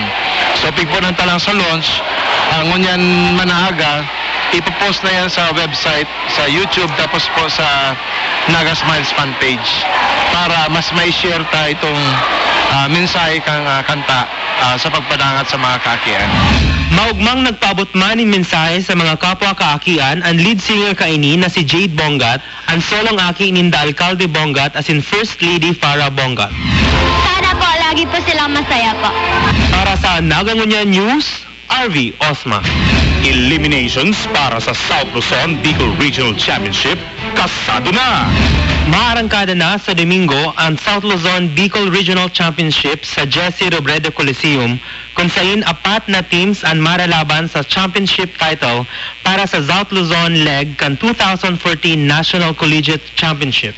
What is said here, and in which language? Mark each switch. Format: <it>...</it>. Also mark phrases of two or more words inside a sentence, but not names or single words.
<bik>So pigpunan ta lang sa launch, ngunyan manahaga, ipopost na yan sa website, sa YouTube, tapos po sa Naga Smiles fan page para mas may share ta itong mensahe kang kanta sa pagpadangat sa mga kaakian. Maugmang nagpaabot man ng mensahe sa mga kapwa kaakian ang lead singer kaini na si Jade Bongat, ang solong aki ninda Alcalde Bongat as in First Lady Farah Bongat.</bik> <tl>Sana po, lagi po silang masaya po.</tl> <bik>Para sa Nagangunya News, RV Osma. Eliminations para sa</bik> <en>South Luzon Bicol Regional Championship,</en> <bik>kasado na! Maarangkada na sa Domingo ang</bik> <en>South Luzon Bicol Regional Championship</en> <bik>sa Jesse Robredo Coliseum kung saan 4 na teams ang maralaban sa championship title para sa</bik> <en>South Luzon leg</en> <bik>kan 2014 National Collegiate Championships.</bik>